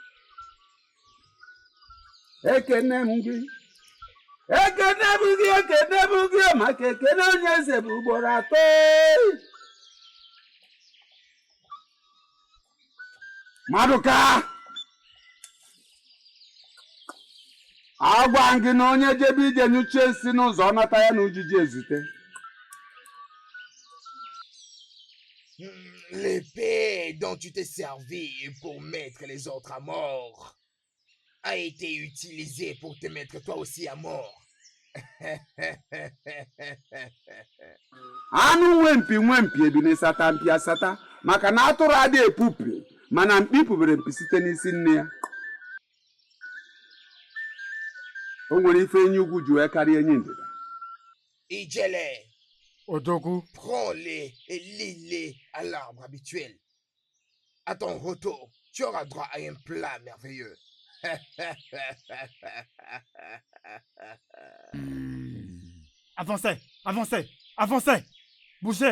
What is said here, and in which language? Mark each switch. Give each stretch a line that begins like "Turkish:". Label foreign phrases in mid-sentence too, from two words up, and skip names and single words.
Igbo: Ekene m gị maka ekene onye eze bụ ugboro 3. Maduka, agwa gị na onye jebe ije nyuchie nsị n'ụzọ ọ nata ya na ujiji ezute.
French: L'épée dont tu t'es servi pour mettre les autres à mort a été utilisée pour te mettre toi aussi à mort.
Igbo: Anụ nwempi ebi n'ịsata mpi asata maka na atụrụ adị epupi mana mkpi pụbere mpi site n'isi nne ya. O nwere ife enyi ugwu ji wee karịa enyi ndịda.
French: Ijele, Odogu, prends-les et lis-les à l'arbre habituel. À ton retour, tu auras droit à un plat merveilleux. avancez, avancez, avancez, bougez.